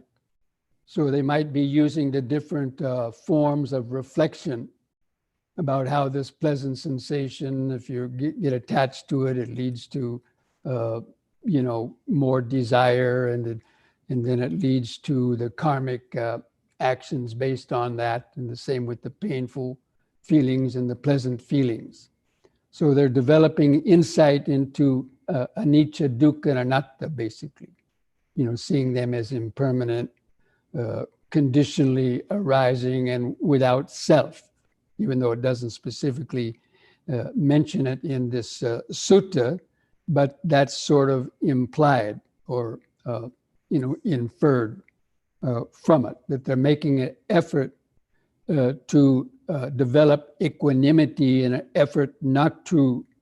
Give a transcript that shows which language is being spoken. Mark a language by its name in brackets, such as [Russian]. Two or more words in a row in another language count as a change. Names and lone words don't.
[English] So they might be using the different forms of reflection about how this pleasant sensation, if you get attached to it, it leads to, more desire, and then it leads to the karmic actions based on that, and the same with the painful feelings and the pleasant feelings. So they're developing insight into [Pali] anicca, dukkha, [English] and anatta, basically. Seeing them as impermanent, conditionally arising, and without self, even though it doesn't specifically mention it in this sutta, but that's sort of implied or inferred from it, that they're making an effort to develop equanimity in an effort not to